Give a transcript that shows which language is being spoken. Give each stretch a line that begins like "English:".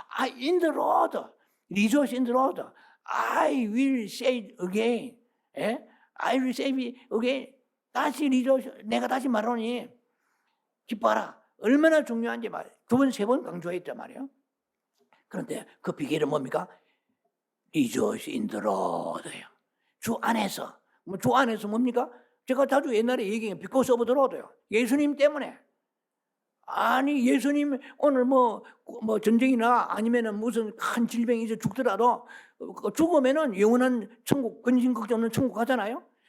English: In the Lord, rejoice in the Lord. I will say it again.
Korean: 예?
English: I will say it again.
Korean: 다시
English: rejoice.
Korean: 내가 다시 말하니 기뻐하라. 얼마나 중요한지 말. 2번, 3번 강조했단 말이에요. 그런데 그 비결은 뭡니까?
English: Rejoice in the Lord예요.
Korean: 주 안에서. 주 안에서 뭡니까? 제가 자주 옛날에 얘기해요.
English: Because of the Lord요.
Korean: 예수님 때문에. 아니 예수님 오늘 뭐 전쟁이나 아니면은 무슨 큰 질병이 있어 죽더라도 죽으면은 영원한 천국, 근심 걱정 없는 천국 가잖아요.